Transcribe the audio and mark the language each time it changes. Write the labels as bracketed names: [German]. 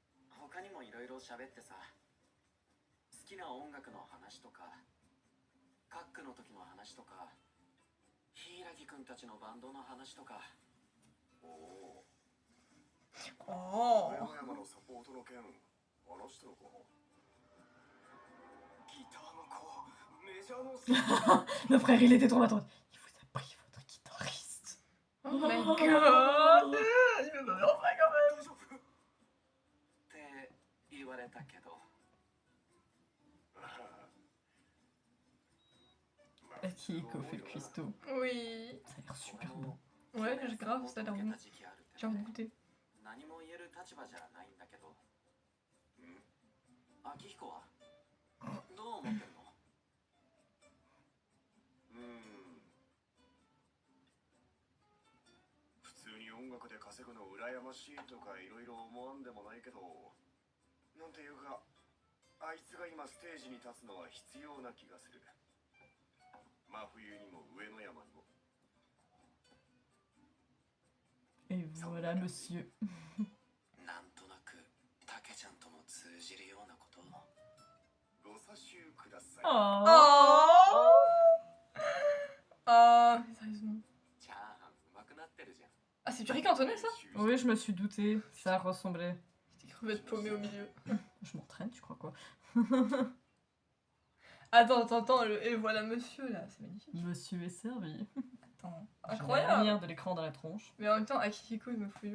[Japanese] 他にもいろいろ喋ってさ、好きな音楽の話とか、カックの時の話とか、柊くんたちのバンドの話とか。おお。 Oh. 上山のサポートの件、話したのか。ギターの子、メジャーの。 [French] Le frère, il était trop attendu. Il vous a pris votre guitariste. [English] Oh my god. [French] Il me donne ça quand même. [Japanese] 大丈夫って言われたけど。 [French] Qui fait le cuistot. Oui. Ça a l'air super beau. Ouais, grave, ça a l'air bon. J'ai envie de goûter. [Japanese] 何も言える立場じゃないんだけど。秋彦はどう思ってるの？普通に音楽で稼ぐの羨ましいとかいろいろ思わんでもないけど、なんていうか、あいつが今ステージに立つのは必要な気がする。真冬にも上野山にも。 [French] Et voilà, monsieur. [Japanese] なんとなく、たけちゃんとも通じるようなことを。ご査集ください。 Oh. [French] Sérieusement. [Japanese] チャーハンうまくなってるじゃん。 [French] Ah, c'est du riz cantonais, ça? Oui, je me suis douté, ça ressemblait. Des crevettes paumées au milieu. Je m'entraîne, tu crois quoi? Attends, et voilà monsieur là, c'est magnifique. Monsieur est servi. Attends, J'ai la incroyable. lumière de l'écran dans la tronche. Mais en même temps, Akihiko il me fouille.